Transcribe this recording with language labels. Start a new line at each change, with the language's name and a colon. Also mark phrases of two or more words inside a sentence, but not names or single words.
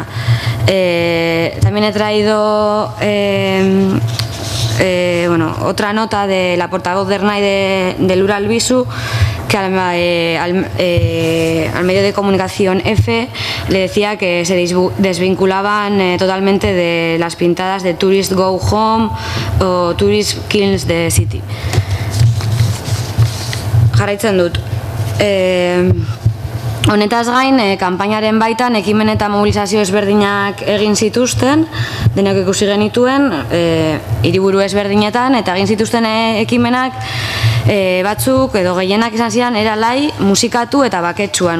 Spanish: También he traído otra nota de la portavoz de Ernai del Ural Bisu, que al medio de comunicación EFE le decía que se desvinculaban totalmente de las pintadas de
English: Tourist Go Home
Spanish: o
English: Tourist Kills the City.
Basque: Jarraitzen dut. Honetaz gain, kanpainaren baitan ekimen eta mobilizazio ezberdinak egin zituzten, denak ikusi genituen, hiriburu ezberdinetan, eta egin zituzten ekimenak batzuk edo gehienak izan ziren eralai musikatu eta baketsuan.